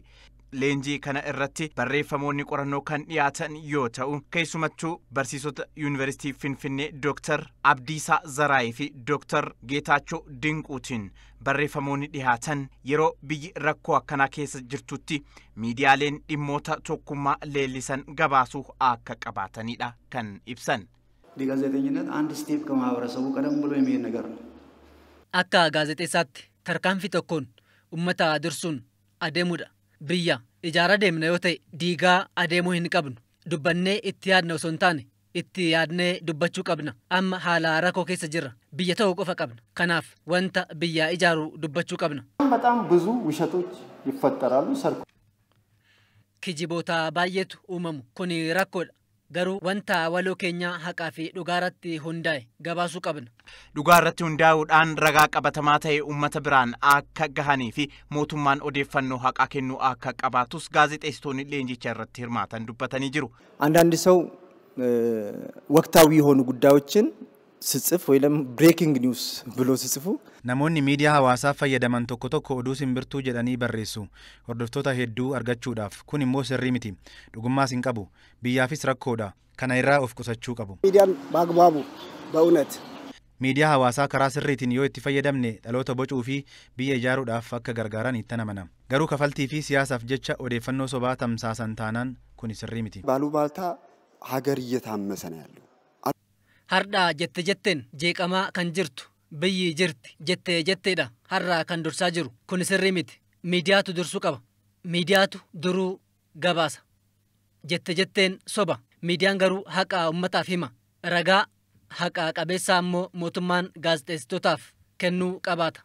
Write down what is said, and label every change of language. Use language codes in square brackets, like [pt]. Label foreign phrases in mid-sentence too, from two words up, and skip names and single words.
[om] Leenjii kana irratti barreeffamoonni qorannoo kan dhiyaatan yoo ta'u, keessumattuu barsiisota Yuunivarsiitii Finfinnee Dr. Abdiisaa Zaraayii fi Dr. Geetaachoo Dinquutiin barreeffamoonni dhiyaatan yeroo biyyi rakkoo akkanaa keessa jirtutti miidiyaaleen dhimmoota tokkummaa leellisan gabaasuu akka qabaatanidha kan ibsan. [am] ጋዜጠኝነት አንድ ስቴፕ ከማህበረሰቡ ቀደም ብሎ የሚሄድ ነገር ነው። [om] Akka gaazexeessaatti tarkaanfii tokkoon uummata dursuun adeemudha. Biyya ijaara deemna yoo ta'e diigaa adeemuu hin qabnu. Dubbannee itti yaadna osoo hin taane itti yaadnee dubbachuu qabna. Amma haala rakkoo keessa jirra. Biyya ta'uu qofa qabna. Kanaaf wanta biyya ijaaru dubbachuu qabna. [am] በጣም ብዙ ውሸቶች ይፈጠራሉ። ሰርኩ [om] Kijiboota baay'eetu uumamu. Kun rakkoodha. Garuu wanta waloo keenya haqaa fi dhugaarratti hundaa'e gabaasuu qabna. Dhugaarratti hundaa'uudhaan ragaa qabatamaa ta'e uummata biraan akka gahanii fi mootummaan odeeffannoo haqaa kennuu akka qabaatus gaazexeessitoonni leenjicha irratti hirmaatan dubbatanii jiru. [am] አንዳንድ ሰው ወቅታዊ የሆኑ ጉዳዮችን ስጽፍ ወይም [en] breaking news [am] ብሎ ሲጽፉ [om] namoonni miidiyaa hawaasaa fayyadaman tokko tokko oduu simbirtuu jedhanii barreessu hordoftoota hedduu argachuudhaaf kun immoo sirrii miti dhugummaas hin qabu biyyaafis rakkoodha kana irraa of qusachuu qabu [am] ሚዲያን በአግባቡ በእውነት [om] miidiyaa hawaasaa karaa sirriitiin yoo itti fayyadamne dhaloota bocuu fi biyya ijaaruudhaaf akka gargaaran itti amana garuu kafaltii fi siyaasaaf jecha odeeffannoo sobaa tamsaasan taanaan kun sirrii miti [am] ባሉባልታ ሀገር እየታመሰ ነው ያለው [om] Har'a jetteen jeeqamaa kan jirtu biyyi jirti jetteedha har'a kan dursaa jiru kun sirrii miti miidiyaatu dursuu qaba miidiyaatu duruu gabaasa jetteen soba miidiyaan garuu haqa ummataaf hima ragaa haqa qabeessaa immoo mootummaan gaazexeessitootaaf kennuu qabaata.